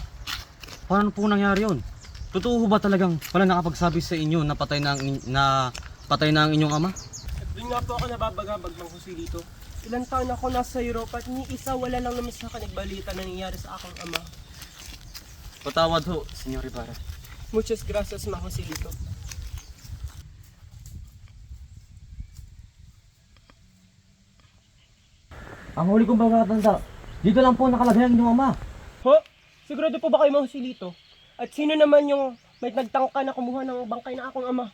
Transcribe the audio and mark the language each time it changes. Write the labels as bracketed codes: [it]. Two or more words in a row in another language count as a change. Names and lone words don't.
[tl] Paano po nangyari yun? Totoo ba talagang wala nakapagsabi sa inyo na patay na ang inyong ama? At doon nga po ako nababagabag, Mang Joselito. Ilang taon ako nasa Europa at ni isa wala lang naman sa akin nagbalita na nangyari sa aking ama. Patawad ho, Senyor Ibarra. [es] Muchas gracias, Mang Joselito. [tl] Ang huli kong pagkatanda, dito lang po nakalagay ang inyong ama. Ho? Sigurado po ba kayo, Mang Joselito? At sino naman yung may nagtangka na kumuha ng bangkay na akong ama?